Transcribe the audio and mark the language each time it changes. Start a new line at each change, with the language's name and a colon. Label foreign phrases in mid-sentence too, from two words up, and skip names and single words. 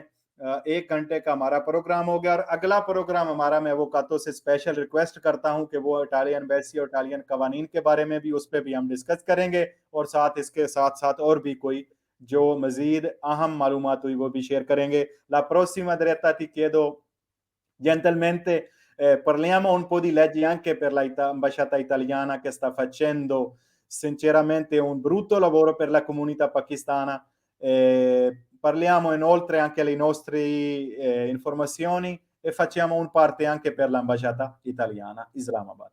Urdu: 1 گھنٹے کا ہمارا پروگرام ہو گیا، اور اگلا پروگرام ہمارا، میں اووکاتو سے
English: special request
Urdu: کرتا ہوں کہ وہ
English: Italian embassy
Urdu: اور اٹالین قوانین کے بارے میں بھی، اس پر بھی ہم ڈسکس کریں گے. اور ساتھ اس کے ساتھ ساتھ اور بھی کوئی جو مزید اہم معلومات ہوئی وہ بھی شیئر کریں گے.
Italian: La prossima diretta ti chiedo gentilmente parliamo un po' di leggi anche per l'ambasciata italiana, che sta facendo sinceramente un brutto lavoro per la comunità pakistana. Parliamo inoltre anche le nostre informazioni e facciamo un parte anche per l'ambasciata italiana Islamabad.